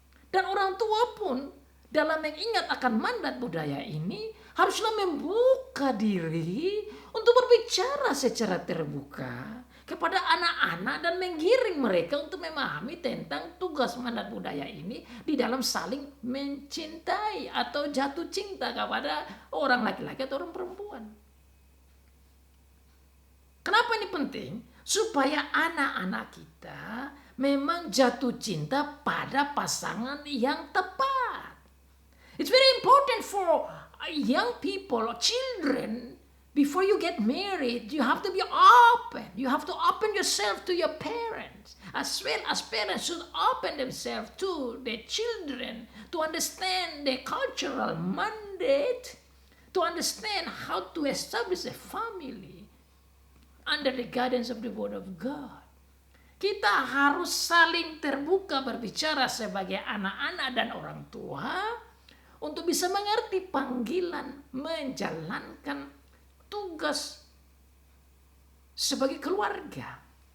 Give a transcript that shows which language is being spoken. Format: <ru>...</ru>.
<id>Dan orang tua pun dalam mengingat akan mandat budaya ini haruslah membuka diri untuk berbicara secara terbuka kepada anak-anak dan menggiring mereka untuk memahami tentang tugas mandat budaya ini di dalam saling mencintai atau jatuh cinta kepada orang laki-laki atau orang perempuan. Kenapa ini penting? Supaya anak-anak kita memang jatuh cinta pada pasangan yang tepat.</id> <en>It's very important for young people or children. Before you get married, you have to be open. You have to open yourself to your parents. As well as parents should open themselves to their children to understand the cultural mandate, to understand how to establish a family under the guidance of the Word of God.</en> <id>Kita harus saling terbuka berbicara sebagai anak-anak dan orang tua untuk bisa mengerti panggilan menjalankan tugas sebagai keluarga.</id>